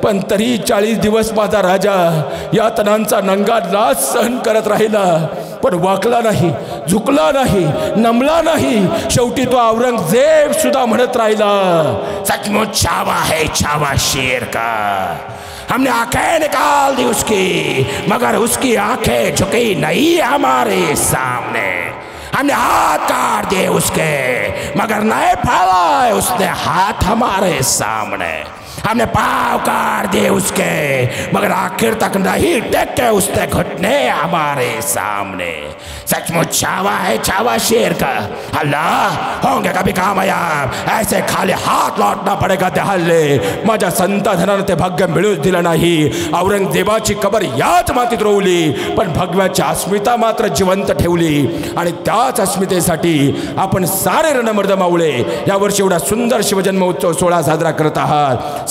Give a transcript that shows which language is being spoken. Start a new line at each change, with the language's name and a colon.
Marathi: पण तरी 40 दिवस माझा राजा यातनांचा नंगा नाच सहन करत राहिला, पण वाकला नाही, झुकला नाही, नमला नाही. शेवटी तो औरंगजेब सुद्धा म्हणत राहिला,
Hindi: सचमुच छावा है छावा शेर का. हमने आंखें निकाल दी उसकी, मगर उसकी आंखें झुकी नहीं हमारे सामने. हमने हाथ काट दिए उसके, मगर नहीं फैलाए उसने हाथ हमारे सामने. हमने पाँव काट दिए उसके, मगर आखिर तक नहीं टेके उसने घुटने हमारे सामने. सचमुच छावा है छावा शेर का. अल्लाह होंगे कभी कामयाब, ऐसे खाली हात लौटना पडेगा ते हल्ले.
Marathi: माझ्या संताधनानं ते भाग्य मिळूच दिलं नाही. औरंगजेबाची कबर याच मातीत रोवली, पण भगव्याची अस्मिता मात्र जिवंत ठेवली. आणि त्याच अस्मितेसाठी आपण सारे रणमर्द मावळे यावर्षी एवढा सुंदर शिवजन्म उत्सव सोहळा साजरा करत आहात.